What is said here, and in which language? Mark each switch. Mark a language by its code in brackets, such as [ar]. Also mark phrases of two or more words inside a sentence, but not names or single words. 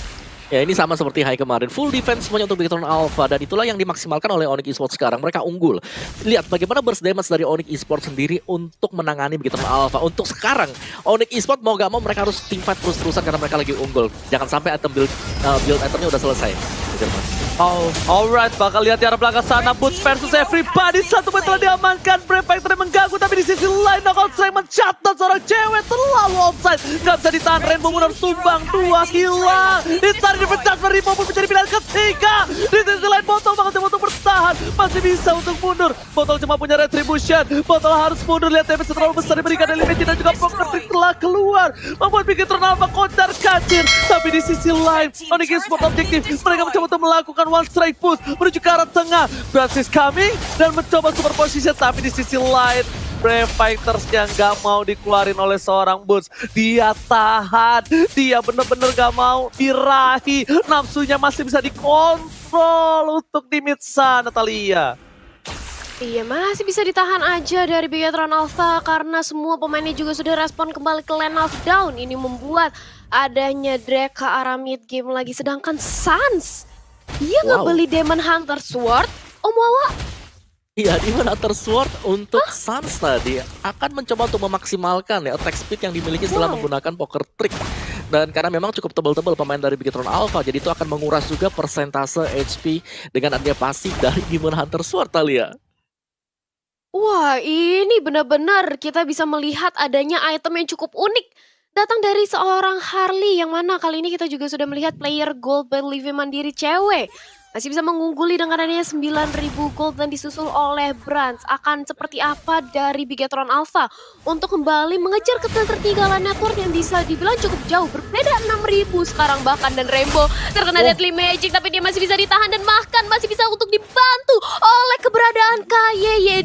[id] Ya ini sama seperti Hai kemarin, [en] full defense [id] semuanya untuk Bigetron Alpha dan itulah yang dimaksimalkan oleh Onyx Esports sekarang. Mereka unggul. Lihat bagaimana [en] burst damage [id] dari Onyx Esports sendiri untuk menangani Bigetron Alpha. Untuk sekarang Onyx Esports mau gak mau mereka harus [en] team fight [id] terus-terusan karena mereka lagi unggul. Jangan sampai [en] item build [id] itemnya udah selesai. [en] Oh, alright, [id] bakal lihat di arah belakang sana. [en] Boots versus everybody. [id] Satu poin telah diamankan. Brave Factory mengganggu, tapi di sisi lain knockout strike mencatat seorang cewek terlalu offside. Gak bisa ditahan. Rainbow Moon harus tumbang. 2 hilang. Ditarik dipecat. Rainbow pun menjadi pilihan ketiga. Di sisi lain Botol bakal coba untuk bertahan. Masih bisa untuk mundur. Botol cuma punya retribution. Botol harus mundur. Lihat damage terlalu besar diberikan dari Limit dan juga poker trick telah keluar. Membuat Bigetron Alpha kocar kacir. Tapi di sisi lain Onyx Esports objektif. Mereka mencoba untuk melakukan [en] one strike push [id] menuju ke arah tengah. Francis coming dan mencoba [en] super position, [id] tapi di sisi lain Brave Fighters yang gak mau dikeluarin oleh seorang Boots. Dia tahan, dia bener-bener gak mau dirahi. Nafsunya masih bisa dikontrol untuk di mid sana, Natalia. Iya, masih bisa ditahan aja dari Bigetron Alpha karena semua pemainnya juga sudah respon kembali ke [en] lane of down. [id] Ini membuat adanya drag ke arah [en] mid game [id] lagi. Sedangkan Sans, dia ngebeli Demon Hunter Sword, Om Wawa. Iya, Demon Hunter Sword untuk Sans tadi akan mencoba untuk memaksimalkan ya [en] attack speed [id] yang dimiliki setelah menggunakan poker trick. Dan karena memang cukup tebal-tebal pemain dari Bigetron Alpha, jadi itu akan menguras juga persentase HP dengan adanya pasif dari Demon Hunter Sword, Talia. Wah, ini benar-benar kita bisa melihat adanya item yang cukup unik. Datang dari seorang Harley yang mana kali ini kita juga sudah melihat [en] player gold [id] by Livy Mandiri cewek. Masih bisa mengungguli dengan adanya 9.000 gold dan disusul oleh Brands. Akan seperti apa dari Bigetron Alpha untuk kembali mengejar ketertinggalan network yang bisa dibilang cukup jauh. Berbeda 6.000 sekarang bahkan, dan Rainbow terkena Deadly Magic tapi dia masih bisa ditahan dan bahkan masih bisa untuk dibantu oleh keberadaan KYY.